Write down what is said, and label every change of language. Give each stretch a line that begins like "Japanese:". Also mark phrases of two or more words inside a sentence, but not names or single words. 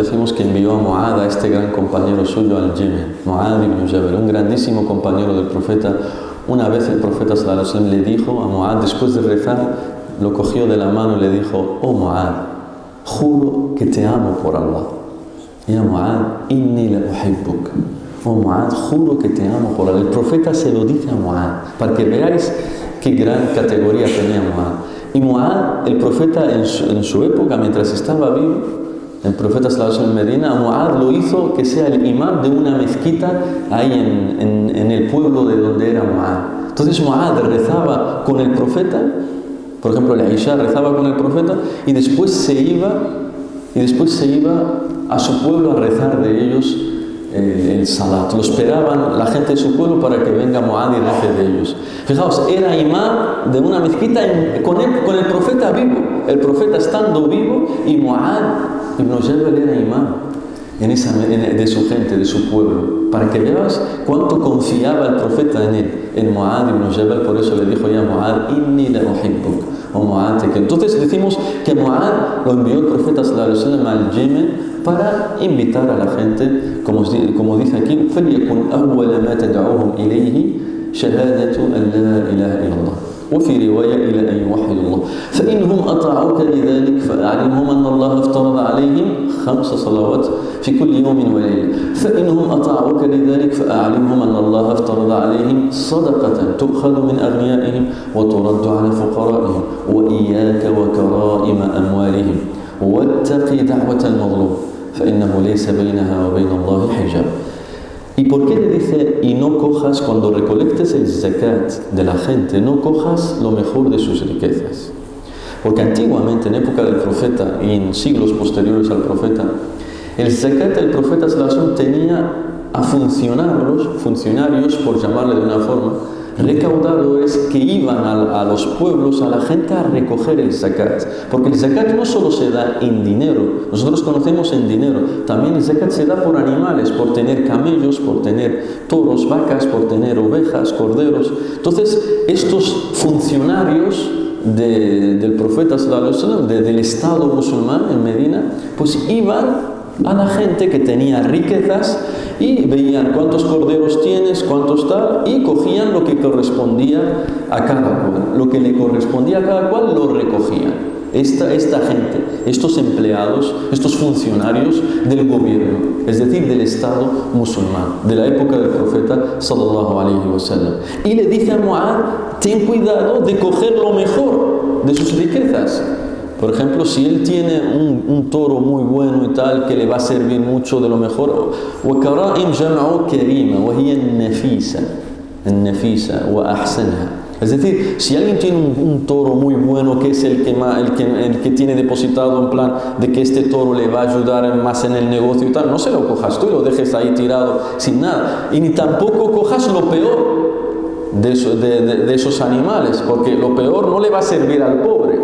Spanish: decimos que envió a Mu'adh, a este gran compañero suyo, al Yemen, Mu'adh ibn Jabal, un grandísimo compañero del profeta. Una vez el profeta
Arabic: صلى الله عليه وسلم
Spanish: le dijo a Mu'adh, después de rezar, lo cogió de la mano y le dijo: "Oh Mu'adh, juro que te amo por Allah.
Arabic: يا معاذ إني لأحبك.
Spanish: Oh Mu'adh, juro que te amo por Allah". El profeta se lo dice a Mu'adh, para que veáis qué gran categoría tenía Mu'adh. Y Mu'adh, el profeta en su época, mientras estaba vivo, el profeta
Arabic: صلى الله عليه وسلم
Spanish: en Medina, a Mu'adh lo hizo que sea el imán de una mezquita ahí en el pueblo de donde era Mu'adh. Entonces Mu'adh rezaba con el profeta, por ejemplo la Isha rezaba con el profeta, y después se iba a su pueblo a rezar de ellos el salat. Lo esperaban la gente de su pueblo para que venga Mu'adh y rece de ellos. Fijaos, era imán de una mezquita con el profeta vivo, el profeta estando vivo, y Mu'adh ibn Jabal era imán de su gente, de su pueblo, para que veas cuánto confiaba el profeta en él, en Mu'adh ibn Jabal. Por eso le dijo:
Arabic: "يا معاذ إني لأحبك",
Spanish: o Mu'adh te quiero. Entonces decimos que Mu'adh lo envió el profeta
Arabic: صلى الله عليه وسلم
Spanish: al Yemen para invitar a la gente, como dice aquí:
Arabic: "فَلْيَكُنْ أَوَّلَ مَا تَدْعُوهُمْ إِلَيْهِ شهادة أن لا إله إلا الله، وفي رواية إلى أن يوحدوا الله، فإنهم أطاعوك لذلك فأعلمهم أن الله افترض عليهم 5 صلوات في كل يوم وليلة، فإنهم أطاعوك لذلك فأعلمهم أن الله افترض عليهم صدقة تؤخذ من أغنيائهم وترد على فقرائهم، وإياك وكرائم أموالهم، واتق دعوة المظلوم فإنه ليس بينها وبين الله حجاب".
Spanish: ¿Y por qué le dice: "Y no cojas, cuando recolectes el zakat de la gente, no cojas lo mejor de sus riquezas"? Porque antiguamente, en época del profeta y en siglos posteriores al profeta, el zakat del profeta
Arabic: صلى الله عليه وسلم
Spanish: tenía a funcionarios, por llamarle de una forma, recaudadores que iban a los pueblos, a la gente, a recoger el zakat. Porque el zakat no solo se da en dinero, nosotros conocemos en dinero, también el zakat se da por animales, por tener camellos, por tener toros, vacas, por tener ovejas, corderos. Entonces, estos funcionarios del profeta
Arabic: صلى الله عليه وسلم,
Spanish: del Estado musulmán en Medina, pues iban a la gente que tenía riquezas y veían cuántos corderos tienes, cuántos tal, y cogían lo que correspondía a cada cual. Lo que le correspondía a cada cual lo recogían. Esta gente, estos empleados, estos funcionarios del gobierno, es decir, del Estado musulmán, de la época del profeta
Arabic: صلى الله عليه وسلم.
Spanish: Y le dice a Mu'adh: ten cuidado de coger lo mejor de sus riquezas. Por ejemplo, si él tiene un toro muy bueno y tal, que le va a servir mucho de lo mejor,
Arabic: وَكَرَائِمْ جَمْعُ كَرِيمَ وَهِيَ النَّفِيسَ وَأَحْسَنْهَا.
Spanish: Es decir, si alguien tiene un toro muy bueno, que es el que tiene depositado en plan de que este toro le va a ayudar más en el negocio y tal, no se lo cojas tú y lo dejes ahí tirado sin nada. Y ni tampoco cojas lo peor de esos animales, porque lo peor no le va a servir al pobre.